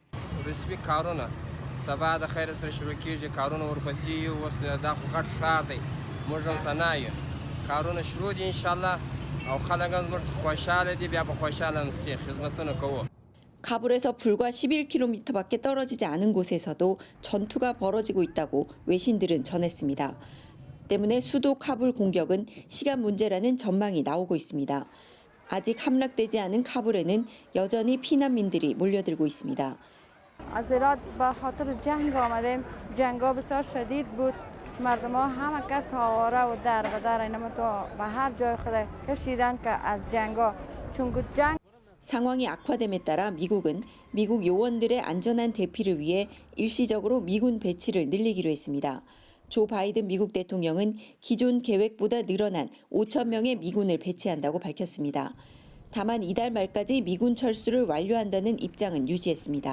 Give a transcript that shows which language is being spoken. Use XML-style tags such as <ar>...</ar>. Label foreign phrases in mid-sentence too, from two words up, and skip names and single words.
<ko>카불에서 불과 11km밖에 떨어지지 않은 곳에서도 전투가 벌어지고 있다고 외신들은 전했습니다. 때문에 수도 카불 공격은 시간 문제라는 전망이 나오고 있습니다. 아직 함락되지 않은 카불에는 여전히 피난민들이 몰려들고 있습니다.</ko> <fa>از هرات به خاطر جنگ آمدیم. جنگا بسیار شدید بود. مردم ها همه کس آواره و در و در اینما تو به هر جای خود کشیدن که از جنگا چون جنگ</fa> <ko>상황이 악화됨에 따라 미국은 미국 요원들의 안전한 대피를 위해 일시적으로 미군 배치를 늘리기로 했습니다. 조 바이든 미국 대통령은 기존 계획보다 늘어난 5천 명의 미군을 배치한다고 밝혔습니다. 다만 이달 말까지 미군 철수를 완료한다는 입장은 유지했습니다.</ko>